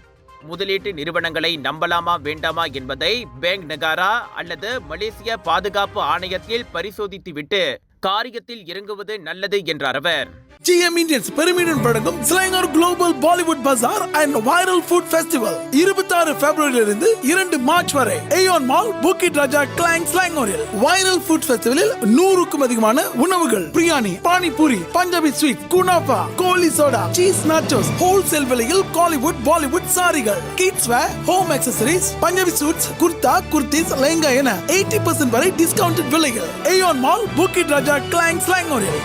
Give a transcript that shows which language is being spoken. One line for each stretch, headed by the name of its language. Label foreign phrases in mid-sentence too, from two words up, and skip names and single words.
Tamil: முதலீட்டு நிறுவனங்களை நம்பலாமா வேண்டாமா என்பதை பேங்க் நகாரா அல்லது மலேசிய பாதுகாப்பு ஆணையத்தில் பரிசோதித்துவிட்டு காரியத்தில் இறங்குவது நல்லது என்றார் அவர். GM Indians பெருமையுடன் வழங்கும் Selangor Global Bollywood Bazaar and Viral Food Festival 26 பிப்ரவரியிலிருந்து 2 மார்ச் வரை Aeon Mall, Bukit Raja, Klang, Selangoril. Viral Food Festivalil 100க்கும் அதிகமான உணவுகள், பிரியாணி, பானிபூரி, பஞ்சாபி ஸ்வீட், குனாஃபா, கோலி சோடா,
English: cheese nachos,
Tamil: ஹோல்சேல் விலையில் காலிவுட், பாலிவுட் சாரிகள்,
English: kids wear, home accessories,
Tamil: பஞ்சாபி சூட்ஸ், குர்தா, குர்தீஸ், லெஹங்கா என 80% வரை டிஸ்கவுண்டட் விலைகள். Aeon Mall, Bukit Raja, Klang, Selangoril.